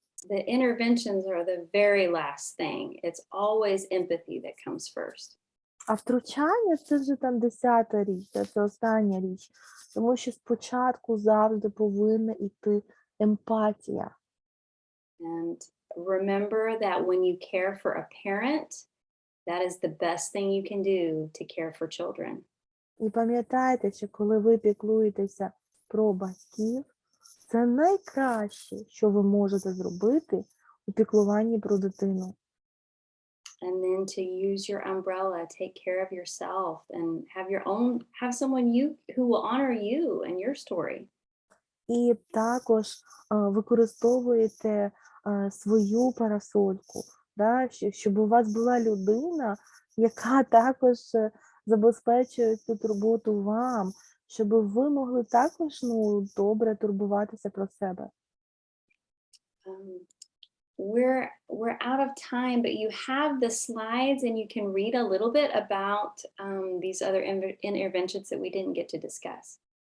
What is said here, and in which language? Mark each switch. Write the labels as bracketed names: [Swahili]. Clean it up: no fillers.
[English] The interventions are the very last thing. It's always empathy that comes first. [Ukrainian] А втручання – це вже там 10-та річ, це остання річ. Тому що спочатку завжди повинна йти емпатія. [English] And remember that when you care for a parent, that is the best thing you can do to care for children. [Ukrainian] І пам'ятайте, що коли ви піклуєтеся про батьків, це найкраще, що ви можете зробити у піклуванні про дитину. [English] And then to use your umbrella, take care of yourself and have someone who will honor you and your story. [Ukrainian] І також використовуєте свою парасольку, да, щоб у вас була людина, яка також забезпечує цю турботу вам, щоб ви могли також, ну, добре турбуватися про себе. [English] We're out of time, but you have the slides and you can read a little bit about these other interventions that we didn't get to discuss.